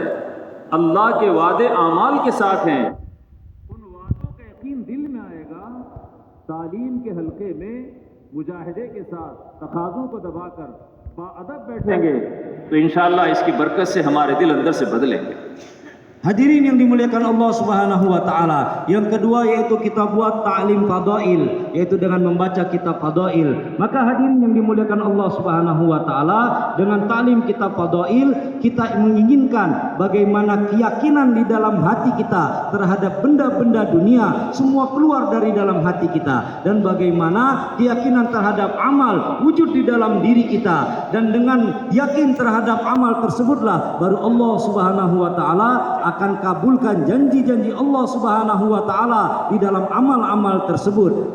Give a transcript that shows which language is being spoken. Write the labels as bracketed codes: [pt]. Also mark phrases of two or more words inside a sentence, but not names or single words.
[hi] अल्लाह के वादे आमाल के साथ हैं, उन वादों का यकीन दिल में आएगा। तालीम के हल्के में मुजाहिदे के साथ तकाज़ों को दबाकर बाअदब बैठेंगे तो इंशाअल्लाह इसकी बरकत से हमारे दिल अंदर से बदलेंगे। [id] Hadirin yang dimuliakan Allah [ar] سبحانه وتعالى. [id] Yang kedua yaitu kita buat ta'lim fadail, yaitu dengan membaca kitab fadail. Maka hadirin yang dimuliakan Allah [ar] سبحانه وتعالى, [id] dengan ta'lim kitab fadail kita menginginkan bagaimana keyakinan di dalam hati kita terhadap benda-benda dunia semua keluar dari dalam hati kita, dan bagaimana keyakinan terhadap amal wujud di dalam diri kita, dan dengan yakin terhadap amal tersebutlah baru Allah [ar] سبحانه وتعالى [id] akan kabulkan janji-janji Allah [ar] سبحانه وتعالى [id] di dalam amal-amal tersebut.